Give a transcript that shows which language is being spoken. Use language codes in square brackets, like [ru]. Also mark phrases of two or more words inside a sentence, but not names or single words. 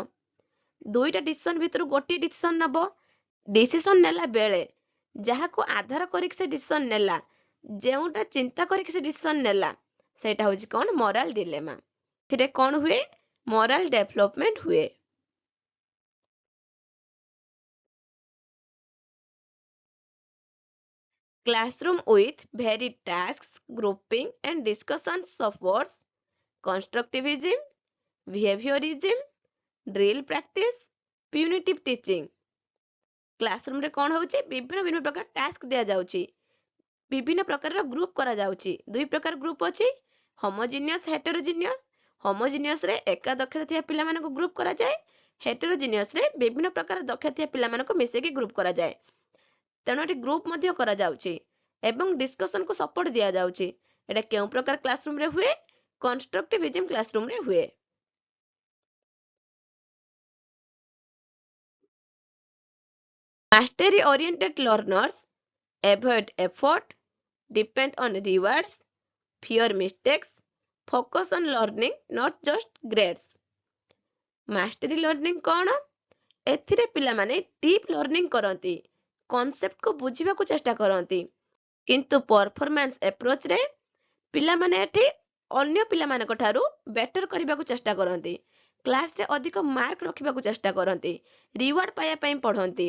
[or] ଦୁଇଟା ଡିସିସନ ଭିତରୁ ଗୋଟିଏ ଡିସିସନ ନେବ। ଡିସିସନ ନେଲା ବେଳେ ଯାହାକୁ ଆଧାର କରିକି ସେ ଡିସିସନ ନେଲା, ଯେଉଁଟା ଚିନ୍ତା କରିକି ସେ ଡିସିସନ ନେଲା, ସେଇଟା ହଉଛି କଣ [en] moral dilemma. [or] ଏଥିରେ କଣ ହୁଏ? [en] moral development [or] ହୁଏ। [en] Classroom with varied tasks, grouping and discussions supports constructivism, behaviorism, drill practice, punitive teaching। क्लासरूम रे कौन होଉଛି? [or] ବିଭିନ୍ନ ପ୍ରକାର ଟାସ୍କ ଦିଆ ଯାଉଛି, ବିଭିନ୍ନ ପ୍ରକାରର ଗ୍ରୁପ କରା ଯାଉଛି। ଦୁଇ ପ୍ରକାର ଗ୍ରୁପ ଅଛି, [en] homogeneous heterogeneous. [or] ହୋମୋଜିନିୟସ୍ ରେ ଏକା ଦକ୍ଷତା ଥିବା ପିଲାମାନଙ୍କୁ ଗ୍ରୁପ କରାଯାଏ, ହେଟେରୋଜିନିୟସ୍ ରେ ବିଭିନ୍ନ ପ୍ରକାର ଦକ୍ଷତା ଥିବା ପିଲାମାନଙ୍କୁ ମିଶେଇକି ଗ୍ରୁପ କରାଯାଏ। ତେଣୁ ଏଠି ଗ୍ରୁପ ମଧ୍ୟ କରାଯାଉଛି ଏବଂ ଡିସ୍କସନକୁ ସପୋର୍ଟ ଦିଆଯାଉଛି। ଏଟା କେଉଁ ପ୍ରକାର କ୍ଲାସରୁମ ରେ ହୁଏ? [en] constructivism classroom [or] ରେ ହୁଏ। [en] Mastery oriented learners avoid effort, depend on rewards, fear mistakes, focus on learning not just grades। mastery learning କଣ? [or] ଏଥିରେ ପିଲାମାନେ [en] deep learning [or] କରନ୍ତି, କନସେପ୍ଟକୁ ବୁଝିବାକୁ ଚେଷ୍ଟା କରନ୍ତି, କିନ୍ତୁ [en] performance approachରେ [or] ପିଲାମାନେ ଏଠି ଅନ୍ୟ ପିଲାମାନଙ୍କ ଠାରୁ ବେଟର କରିବାକୁ ଚେଷ୍ଟା କରନ୍ତି, କ୍ଲାସରେ ଅଧିକ ମାର୍କ ରଖିବାକୁ ଚେଷ୍ଟା କରନ୍ତି, ରିୱାର୍ଡ ପାଇବା ପାଇଁ ପଢନ୍ତି।